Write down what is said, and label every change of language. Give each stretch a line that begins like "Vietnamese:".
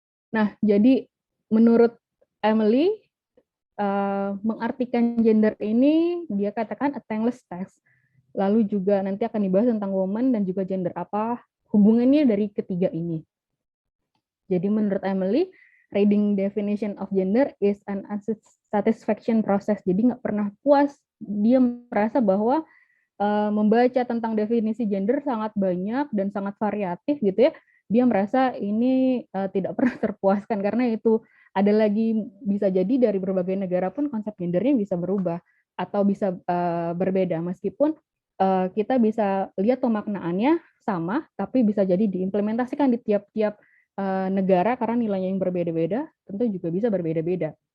Indonesian: Nah, jadi menurut Emily, mengartikan gender ini dia katakan
English: a timeless text.
Indonesian: Lalu juga nanti akan dibahas tentang woman dan juga gender, apa hubungannya dari ketiga ini. Jadi menurut Emily,
English: reading definition of gender is an unsatisfaction process.
Indonesian: Jadi nggak pernah puas. Dia merasa bahwa membaca tentang definisi gender sangat banyak dan sangat variatif gitu ya. Dia merasa ini tidak pernah terpuaskan karena itu ada lagi bisa jadi dari berbagai negara pun konsep gendernya bisa berubah atau bisa berbeda, meskipun kita bisa lihat pemaknaannya sama, tapi bisa jadi diimplementasikan di tiap-tiap negara karena nilainya yang berbeda-beda, tentu juga bisa berbeda-beda.